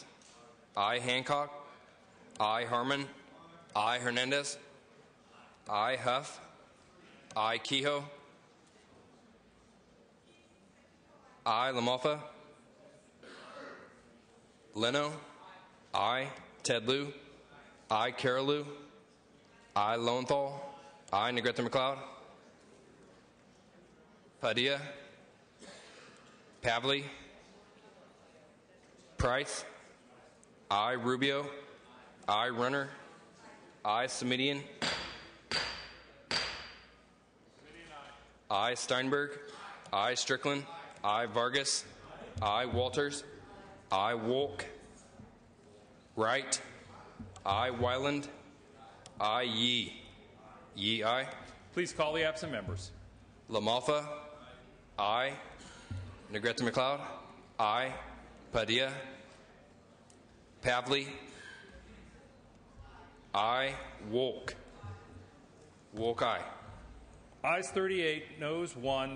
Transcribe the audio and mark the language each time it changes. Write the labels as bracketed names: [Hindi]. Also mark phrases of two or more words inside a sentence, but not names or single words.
[English] Aye. Hancock. Aye. Harmon. Aye. Hernandez. Aye. Huff. Aye. Kehoe. Aye. Lamalfa. Leno. Aye. Ted Lieu. I, Carolou. I, Lowenthal. I, Negrete McLeod. Padilla. Pavley. Price. I, Rubio. I, Runner. I, Semidian. I, Steinberg. I, Strickland. I, Vargas. I, Walters. I, Wolk. Wright. I, Wyland. I, Yee. Yee, aye. Please call the absent members. LaMalfa. I, Negrete McLeod. I, Padilla. Pavley. I, Wolk. Wolk, aye. Ayes 38, noes 1.